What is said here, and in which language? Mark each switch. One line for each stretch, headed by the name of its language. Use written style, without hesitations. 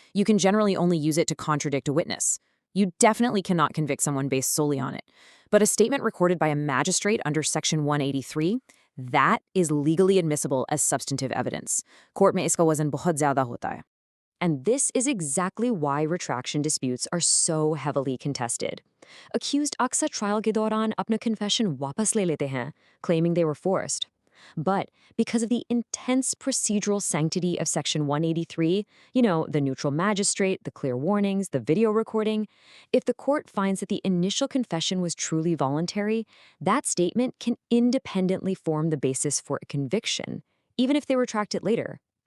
English: You can generally only use it to contradict a witness. You definitely cannot convict someone based solely on it. But a statement recorded by a magistrate under Section 183, that is legally admissible as substantive evidence.
Hindi: Court mein iska wazan bahut zyada hota hai.
English: And this is exactly why retraction disputes are so heavily contested.
Hindi: Accused अक्सर trial के दौरान अपना confession वापस ले लेते हैं,
English: claiming they were forced. But because of the intense procedural sanctity of Section 183, the neutral magistrate, the clear warnings, the video recording, if the court finds that the initial confession was truly voluntary, that statement can independently form the basis for a conviction, even if they retract it later.